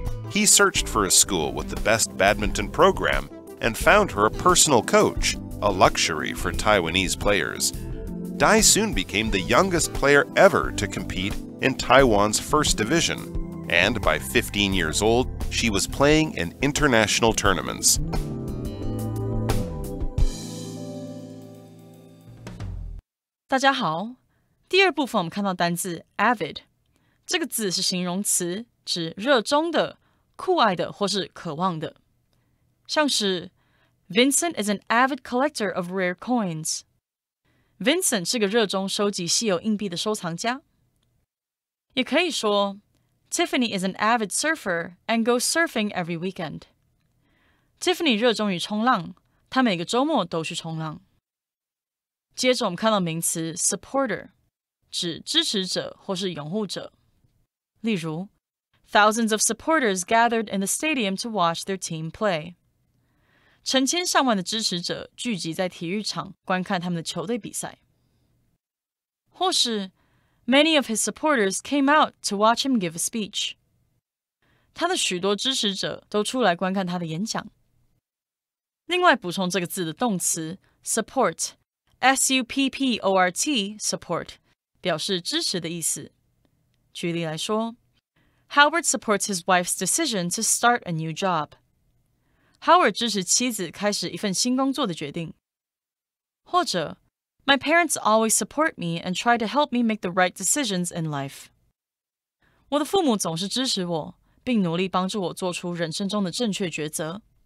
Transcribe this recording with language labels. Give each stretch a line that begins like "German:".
English: He searched for a school with the best badminton program and found her a personal coach, a luxury for Taiwanese players. Dai soon became the youngest player ever to compete in Taiwan's 1st division, and by 15 years old, she was playing in international tournaments.
Chinese: 大家好，第二部分我们看到单字 avid， 这个字是形容词，指热衷的、酷爱的或是渴望的。像是
English: Vincent is an avid collector of rare coins。
Chinese: Vincent 是个热衷收集稀有硬币的收藏家。
English: 也可以说 Tiffany is an avid surfer and goes surfing every weekend.
Chinese: Tiffany 热衷于冲浪，她每个周末都去冲浪。接着我们看到名词 supporter， 指支持者或是拥护者。例如
English: Thousands of supporters gathered in the stadium to watch their team play.
Chinese: 成千上万的支持者聚集在体育场观看他们的球队比赛。或是
English: Many of his supporters came out to watch him give a speech.
Chinese: 他的许多支持者都出来观看他的演讲。另外补充这个字的动词 support, S-U-P-P-O-R-T, support, 表示支持的意思。举例来说
English: Howard supports his wife's decision to start a new job.
Chinese: Howard 支持妻子开始一份新工作的决定。
English: 或者My parents always support me and try to help me make the right decisions in life.
Chinese: 我的父母总是支持我，并努力帮助我做出人生中的正确抉择。